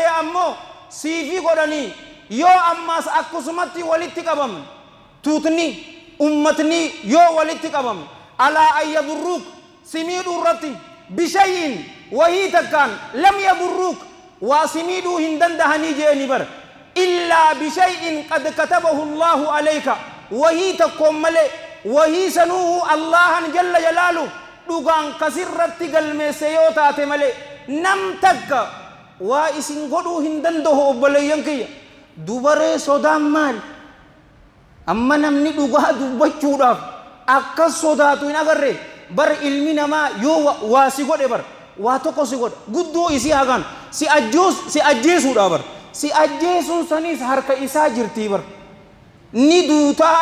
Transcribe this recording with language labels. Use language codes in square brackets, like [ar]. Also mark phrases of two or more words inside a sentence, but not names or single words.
[om] ammoo siifi godhanii yoo ammaas akkasumatti walitti qabamne tuutni ummatni yoo walitti qabamne [ar] على أن [om] yadurruuk si miidhuu irratti bishay'in wahii takkaan [ar] لم يضروك [om] waa si miidhuu hin dandahanii jeeni bar [ar] إلا بشيء قد كتبه الله عليك [om] wahii takkoon malee wahii sanuuhu Allahan [ar] جل جلاله [om] dhugaan kasirratti galmeesse yoo taate malee nam takka waa isin godhuu hin dandahu obboleeyyan kiyya dubaree sodaan maal amma namni dhugaa dubbachuudhaaf akkas sodaatu hin agarre bar ilmi namaa yoo waa si godhe bar waa tokko si godhe guddoo isii hagan si ajjeesuudha bar si ajjeesuun sanis harka isaa jirtii bar ni duutaa